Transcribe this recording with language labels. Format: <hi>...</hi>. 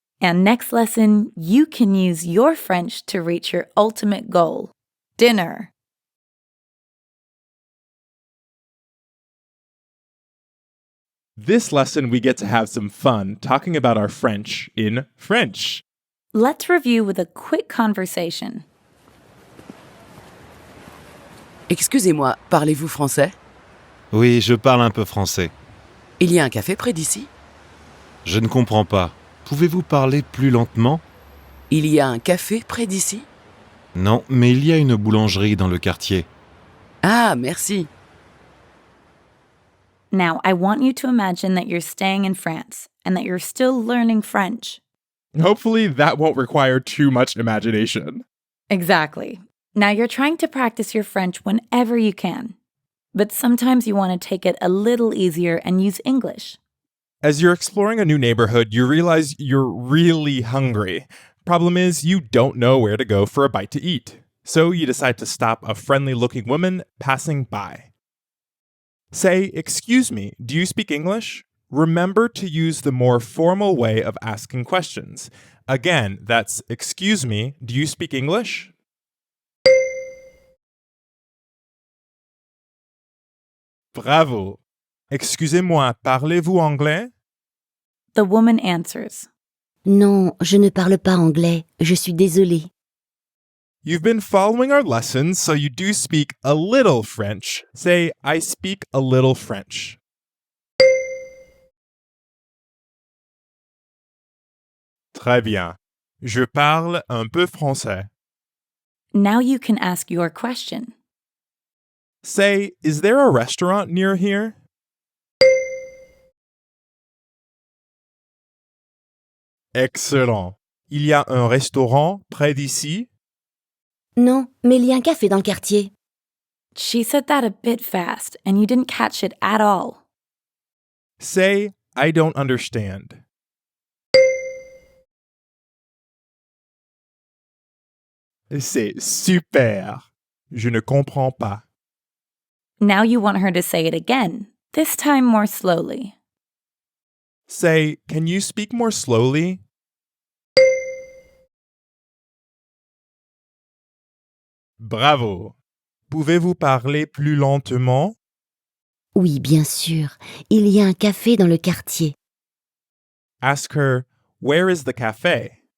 <en>And next lesson, you can use your French to reach your ultimate goal, dinner. This lesson, we get to have some fun talking about our French in French. Let's review with a quick conversation.</en> <fr>Excusez-moi, parlez-vous français? Oui, je parle un peu français. Il y a un café près d'ici? Je ne comprends pas. Pouvez-vous parler plus lentement? Il y a un café près d'ici? Non, mais il y a une boulangerie dans le quartier. Ah, merci.</fr> <en>Now, I want you to imagine that you're staying in France and that you're still learning French. Hopefully, that won't require too much imagination. Exactly. Now, you're trying to practice your French whenever you can. But sometimes you want to take it a little easier and use English. As you're exploring a new neighborhood, you realize you're really hungry. Problem is, you don't know where to go for a bite to eat. So you decide to stop a friendly-looking woman passing by. Say, "Excuse me, do you speak English?" Remember to use the more formal way of asking questions. Again, that's "Excuse me, do you speak English?" Bravo!</en> <fr>Excusez-moi, parlez-vous anglais?</fr> <en>The woman answers.</en> <fr>Non, je ne parle pas anglais. Je suis désolée.</fr> <en>You've been following our lessons, so you do speak a little French. Say, "I speak a little French."</en> <fr>Très bien. Je parle un peu français.</fr> <en>Now you can ask your question. Say, "Is there a restaurant near here?" Excellent.</en> <fr>Il y a un restaurant près d'ici? Non, mais il y a un café dans le quartier.</fr> <en>She said that a bit fast, and you didn't catch it at all. Say, "I don't understand."</en> <fr>C'est super. Je ne comprends pas.</fr> <en>Now you want her to say it again, this time more slowly. Say, "Can you speak more slowly?" Bravo.</en> <fr>Pouvez-vous parler plus lentement? Oui, bien sûr. Il y a un café dans le quartier.</fr> <en>Ask her, "Where is the cafe?"</en>